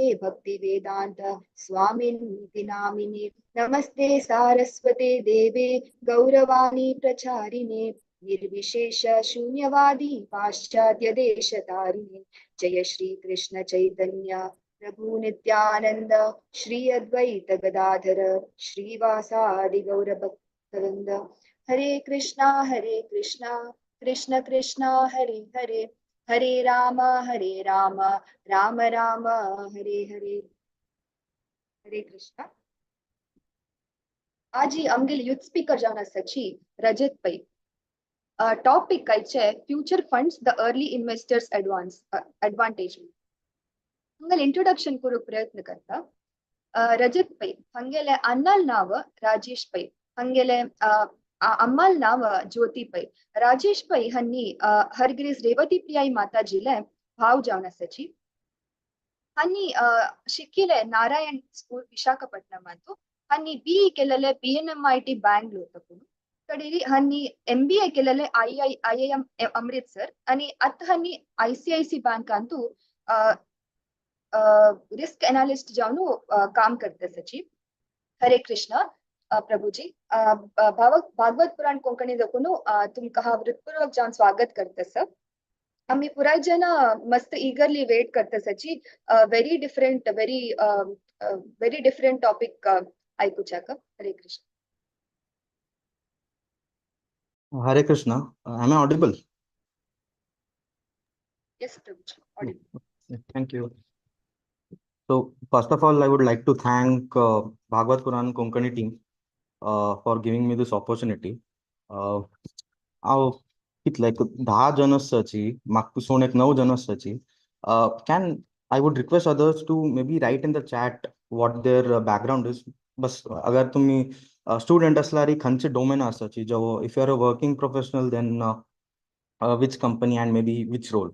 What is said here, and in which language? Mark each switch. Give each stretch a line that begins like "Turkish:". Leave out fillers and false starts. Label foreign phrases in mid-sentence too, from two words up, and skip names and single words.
Sanskrit: भक्तिवेदांत स्वामिनिति नामिने नमस्ते सारस्वते देवे गौरवाणी प्रचारिणे निर्विशेष शून्यवादी पाश्चात्य देशतारिणे जय श्री कृष्ण चैतन्य प्रभु नित्यानंद श्री अद्वैत गदाधर श्रीवासादि गौर भक्तवृंद हरे कृष्णा कृष्ण कृष्ण हरे हरे हरे राम राम राम हरे हरे।
Konkani: हरे कृष्ण। आज आमगेल
English: youth speaker
Konkani: जाना सची रजत पै टॉपिक काय छे फ्यूचर फंड्स द अर्ली इन्वेस्टर्स एडवांटेज हंगल इंट्रोडक्शन करू प्रयत्न करता रजत पै हंगेले अन्नल नाव राजेश पै हंगेले अम्मल नाव ज्योति पै राजेश पै हन्नी हरगिरीस रेवती प्रियाई माताजीले भाव जावना सची हन्नी शिक्किले नारायण स्कूल विशाखपट्टनम अंतु हन्नी बी केलले BNMIT बैंगलोर तकुनु कडेरी हन्नी MBA केलले IIM अमृतसर आणि अत हन्नी ICICI बैंक अंतु
English: risk analyst
Konkani: जाऊन काम करते सची। हरे कृष्ण प्रभुजी भागवत पुराण कोंकणी दकुनु तुमका हृदयपूर्वक जाऊन स्वागत करते सर। आम्ही पुराय जन मस्त
English: eagerly wait
Konkani: करते सची
English: very different topic
Konkani: ऐकूच्याक। हरे कृष्ण।
English: Hare Krishna. Am I audible? Yes, Prabhuji, audible. Thank you. So, first of all, I would like to thank Bhagavata Purana Konkani team for giving me this opportunity. It's like
Konkani: 10 janassachi, makkuson ek 9 janassachi.
English: Can I would request others to maybe write in the chat what their background is.
Konkani: बस अगर तुम्ही स्टूडेंट असलारी खंयचे डोमेन आसाची
English: जो if you are a working professional then which company and maybe which role.